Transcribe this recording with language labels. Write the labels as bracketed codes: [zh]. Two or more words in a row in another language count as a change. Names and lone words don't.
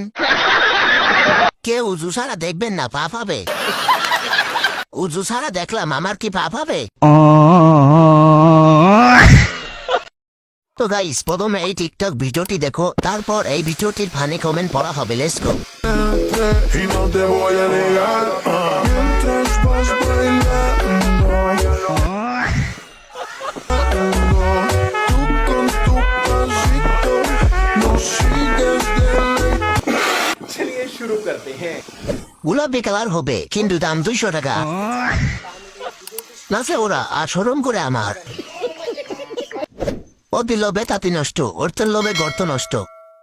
[bn] কেউ উজু ছাড়া দেখবেন না, পাপ হবে? উজু ছাড়া দেখলাম, আমার কি পাপ হবে? তো গাইস, প্রথমে এই টিকটক ভিডিওটি দেখো, তারপর এই ভিডিওটির [en] funny comment [bn] পড়া হবে। [en] let's go. [es] Y no te voy a negar, mientras vas bailando, tú con tu pasito no sigues de [hi] चलिए शुरू करते हैं। [bn] গোলাপি কালার হবে, কিন্তু দাম 200 টাকা। নাচে ওরা, আর শরম করে আমার। অতি লোভে তাঁতি নষ্ট, অর্থের লোভে গর্ত নষ্ট।